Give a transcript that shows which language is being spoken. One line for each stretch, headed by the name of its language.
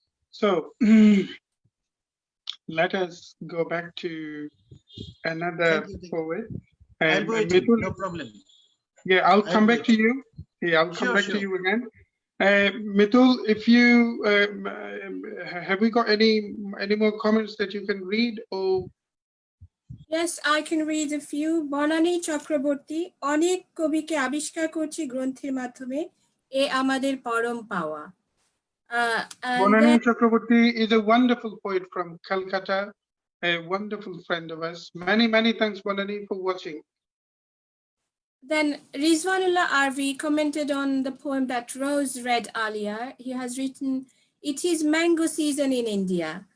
English: So let us go back to another poet. I'll go to you, no problem. Yeah, I'll come back to you. Yeah, I'll come back to you again. Mitul, if you have we got any more comments that you can read? Or Yes, I can read a few.
Bangla: Bonani Chakraborty, অনেক কবিকে আবিষ্কার করছি গ্রন্থের মাধ্যমে, এ আমাদের পরম পাওয়া.
English: And Bonani then, Chakraborty is a wonderful poet from Calcutta, a wonderful friend of us. Many thanks, Bonani, for watching. then Rizwanullah Arvi commented on the poem that Rose read earlier. He has written, "It is mango season in India."